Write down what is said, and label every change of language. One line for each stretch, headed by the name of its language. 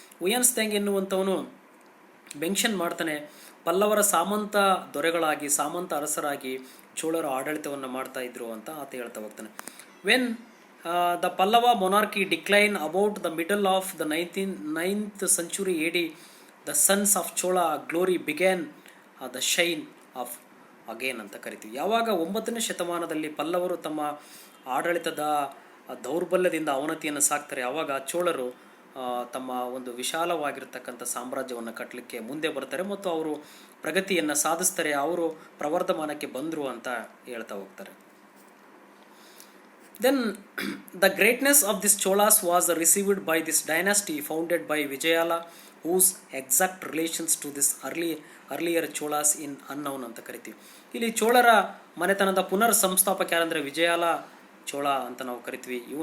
Kannada: Weinstein ಎನ್ನುವಂಥವನು mention ಮಾಡ್ತಾನೆ, ಪಲ್ಲವರ ಸಾಮಂತ ದೊರೆಗಳಾಗಿ, ಸಾಮಂತ ಅರಸರಾಗಿ ಚೋಳರ ಆಡಳಿತವನ್ನು ಮಾಡ್ತಾ ಇದ್ರು ಅಂತ ಆತ ಹೇಳ್ತಾ ಹೋಗ್ತಾನೆ.
English: when the Pallava monarchy declined about the middle of the 9th century AD, the sons of Chola glory began the shine of again
Kannada: ಅಂತ ಕರಿತೀವಿ. ಯಾವಾಗ 9ನೇ ಶತಮಾನದಲ್ಲಿ ಪಲ್ಲವರು ತಮ್ಮ ಆಡಳಿತದ ದೌರ್ಬಲ್ಯದಿಂದ ಅವನತಿಯನ್ನು ಸಾಕ್ತಾರೆ, ಆವಾಗ ಚೋಳರು ತಮ್ಮ ಒಂದು ವಿಶಾಲವಾಗಿರ್ತಕ್ಕಂಥ ಸಾಮ್ರಾಜ್ಯವನ್ನು ಕಟ್ಟಲಿಕ್ಕೆ ಮುಂದೆ ಬರ್ತಾರೆ ಮತ್ತು ಅವರು ಪ್ರಗತಿಯನ್ನು ಸಾಧಿಸ್ತಾರೆ. ಅವರು ಪ್ರವರ್ಧಮಾನಕ್ಕೆ ಬಂದರು ಅಂತ ಹೇಳ್ತಾ ಹೋಗ್ತಾರೆ.
English: Then the greatness of this Cholas was received by this dynasty founded by Vijayala, whose exact relations to this earlier Cholas in unknown
Kannada: ಅಂತ ಕರಿತೀವಿ. ಇಲ್ಲಿ ಚೋಳರ ಮನೆತನದ ಪುನರ್ ಸಂಸ್ಥಾಪಕ ಯಾರಂದರೆ ವಿಜಯಾಲ ಚೋಳ ಅಂತ ನಾವು ಕರಿತೀವಿ.